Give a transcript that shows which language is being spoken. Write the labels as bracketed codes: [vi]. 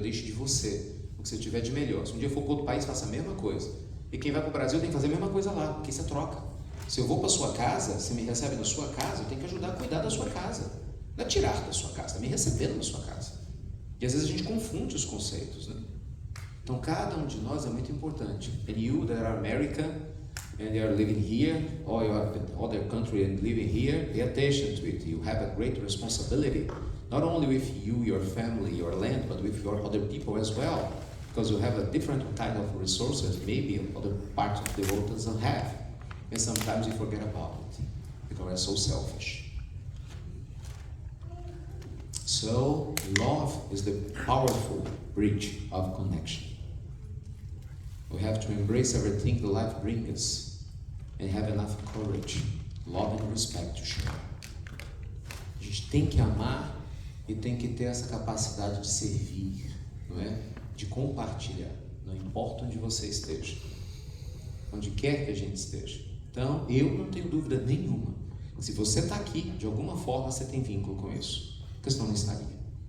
[pt] Deixe de você, o que você tiver de melhor. Se um dia for para outro país, faça a mesma coisa. E quem vai para o Brasil tem que fazer a mesma coisa lá, porque isso é troca. Se eu vou para a sua casa, você me recebe na sua casa, eu tenho que ajudar a cuidar da sua casa. Não é tirar da sua casa, é me receber na sua casa. E às vezes a gente confunde os conceitos, né? Então cada um de nós é muito importante. [en] And you that are American and you are living here, or you are in other country and living here, pay attention to it. You have a great responsibility, not only with you, your family, your land, but with your other people as well. Because you have a different kind of resources, maybe other parts of the world doesn't have. And sometimes we forget about it, because we're so selfish. So, love is the powerful bridge of connection. We have to embrace everything that life brings us and have enough courage, love and respect to share. [pt] A gente tem que amar e tem que ter essa capacidade de servir, não é? De compartilhar, não importa onde você esteja, onde quer que a gente esteja. Então, eu não tenho dúvida nenhuma. Se você está aqui, de alguma forma você tem vínculo com isso. Porque senão não estaria.